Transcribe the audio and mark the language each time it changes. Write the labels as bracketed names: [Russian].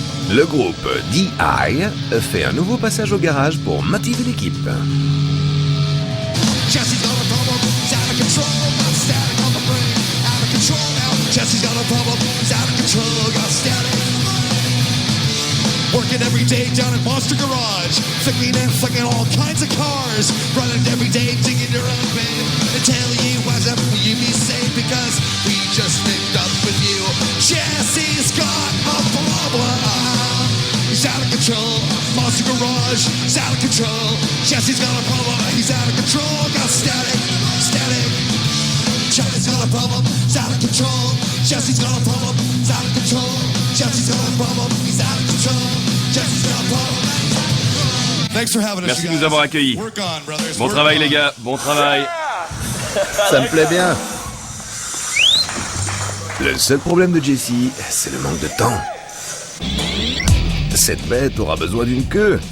[French] Le groupe DI fait un nouveau passage au garage pour motiver l'équipe. [English] Jesse's got a problem, he's out of control, got static on the brain, out of control now. Jesse's got a problem, he's out of control, got static. Working every day down at Monster Garage, flicking and flicking all kinds of cars, running every day, digging your own bin, and tell you what's up, will you be safe, because we just linked up with you. Jesse's got a problem. He's out of control, Monster Garage, he's out of control. Jesse's got a problem, he's out of control, got static, static. Jesse's got a problem, he's out of control. Jesse's got a problem, he's out of control. Jesse's got a problem, he's out of control. Jesse's got a problem. Thanks for having us. [French] Merci de nous avoir accueillis. [English] Work on, brothers. [French] Bon travail les gars, bon travail. Ça me plaît bien. Le seul problème de Jesse, c'est le manque de temps. Cette bête aura besoin d'une queue.